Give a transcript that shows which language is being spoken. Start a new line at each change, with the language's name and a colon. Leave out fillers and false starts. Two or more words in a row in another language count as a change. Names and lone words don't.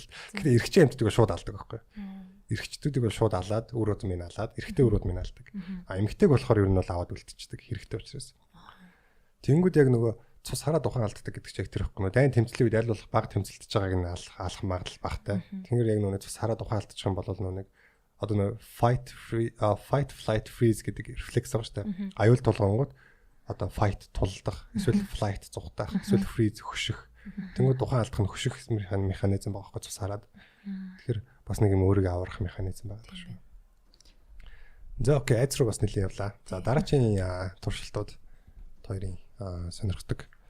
Mongolian: Тэгэхээр эрэгчийн амьтдыг шууд алдаг байхгүй. Эрэгчдүүдийг бол шууд алаад үр удмын алаад эрэгтэй үр удмын алдаг. Эмэгтэйг болохоор ер нь бол аваад үлдчихдэг хэрэгтэй учраас. Тэнгүүд яг нөгөө цус хараад ухаан алддаг гэдэг чинь яг тэр байхгүй. Дайн тэмцлийн үед аль болох баг тэмцэлдэж байгааг нь алах магадлал багтай. Тэгэхээр яг нөгөө цус хараад ухаан алдчих юм бол нөгөө одоо нөгөө
English: fight flight freeze
Mongolian: гэдэг рефлекс байгаа шүү дээ. Аюул тулгангууд одоо fight тулдах, эсвэл flight зугтах, эсвэл freeze хөших. Тэнгүүд ухаан алдах нь хөших механизм байгаа байхгүй цус хараад. Тэгэхээр бас нэг юм өөрийгөө аврах механизм байгаа шүү. За окей, айц руу бас нэлийн явлаа. За дараагийн туршилтууд хоёрын сонирхдаг.